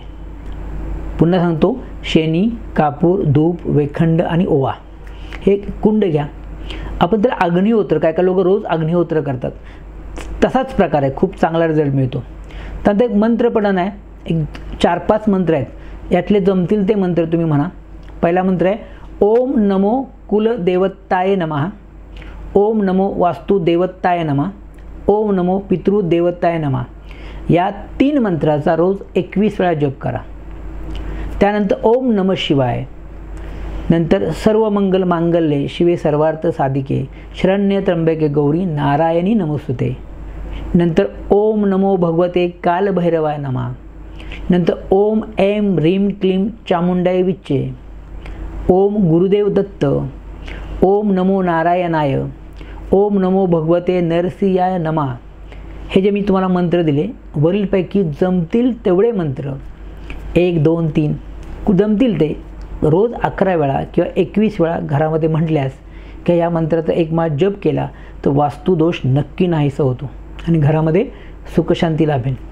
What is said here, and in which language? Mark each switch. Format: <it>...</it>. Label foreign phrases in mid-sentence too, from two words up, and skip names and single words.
<mr>पुन्हा सांगतो, शेणी, कापूर, धूप, वेखंड आणि ओवा हे कुंड घ्या. आपण त्याला अग्निहोत्र, काय लोक रोज अग्निहोत्र करतात, तसाच प्रकार आहे, खूप चांगला रिझल्ट मिळतो. त्यानंतर एक मंत्रपठण आहे, एक 4-5 मंत्र आहेत, यातले जमतील ते मंत्र तुम्ही म्हणा. पहिला मंत्र आहे,</mr> <sa>ओम नमो कुलदेवताय नमः, ओम नमो वास्तुदेवताय नमः, ओम नमो पितृदेवताय नमः.</sa> <mr>या 3 मंत्राचा रोज 21 वेळा जप करा.</mr> <sa>त्यानंतर ओम नमः शिवाय, नंतर सर्व मंगल मांगल्ये शिवे सर्वार्थ साधिके शरण्य त्र्यंबके गौरी नारायणी नमोस्तुते, नंतर ओम नमो भगवते कालभैरवाय नमः, नंतर ओम ऐं ह्रीं क्लीं चामुंडाय विच्चे, ओम गुरुदेव दत्त, ओम नमो नारायणाय, ओम नमो भगवते नरसिंहाय नमः.</sa> <mr>हे जे मी तुम्हाला मंत्र दिले, वरीलपैकी जमतील तेवढे मंत्र 1 2 3 जमतील ते रोज 11 वेळा किंवा 21 वेळा घरामध्ये म्हटल्यास किंवा या मंत्राचा एक माळ जप केला तर वास्तुदोष नक्की नाहीसा होतो आणि घरामध्ये सुखशांती लाभेल.</mr>